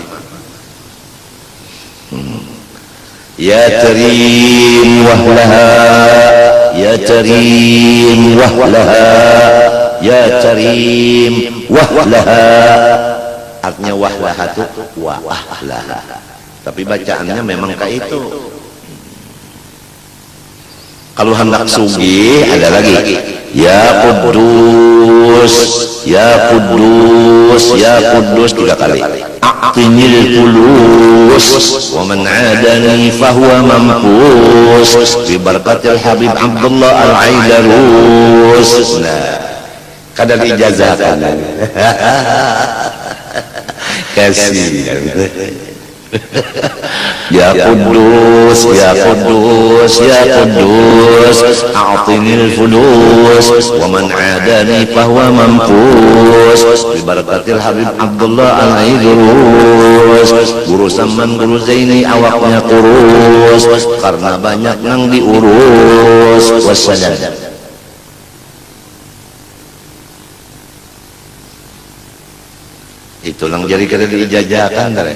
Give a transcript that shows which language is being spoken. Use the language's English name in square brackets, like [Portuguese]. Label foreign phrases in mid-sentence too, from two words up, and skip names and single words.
[Arabic] يا كريم وحدها، يا كريم وحدها، يا كريم وحدها. [Indonesian] Artinya wahdaha itu wa'ahlaha, tapi bacaannya memang kayak itu. [Banjar] Kalau hendak sugih ada lagi, [Arabic] يا قدوس، يا قدوس، يا قدوس 3 kali. أعطني الفلوس ومن عاداني فهو منقوص ببركة الحبيب عبد الله العيدروس. [Banjar] Nah, kadang ijazahkan. Kasih. [Arabic] يا قدوس، يا قدوس، يا قدوس، أعطني الفلوس ومن عاداني فهو منقوص ببركة الحبيب عبد الله العيدروس. [Indonesian] Guru Saman, Guru Zaini awaknya kurus karena banyak yang diurus. Wassalam. [Banjar] Itu lang jadi kada diijazahkan dari.